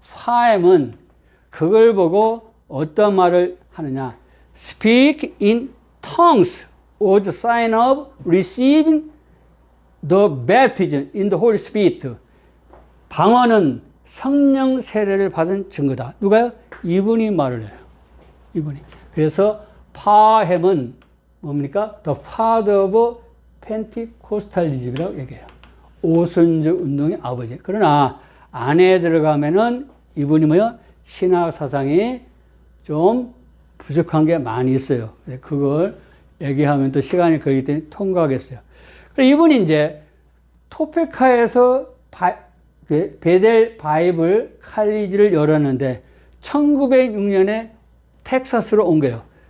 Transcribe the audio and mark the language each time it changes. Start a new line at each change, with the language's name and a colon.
Korean: 파엠은 그걸 보고 어떤 말을 하느냐?
English: Speak in tongues was a sign of receiving the baptism in the Holy Spirit.
Korean: 방언은 성령 세례를 받은 증거다. 누가요? 이분이 말을 해요. 이분이. 그래서 파햄은 뭡니까?
English: The father of Pentecostalism
Korean: 이라고 얘기해요. 오순절 운동의 아버지. 그러나 안에 들어가면은 이분이 뭐요? 신학 사상이 좀 부족한 게 많이 있어요. 그걸 얘기하면 또 시간이 걸리기 때문에 통과하겠어요. 이분이 이제 토페카에서 베델 바이블 칼리지를 열었는데 1906년에 텍사스로 온 거예요.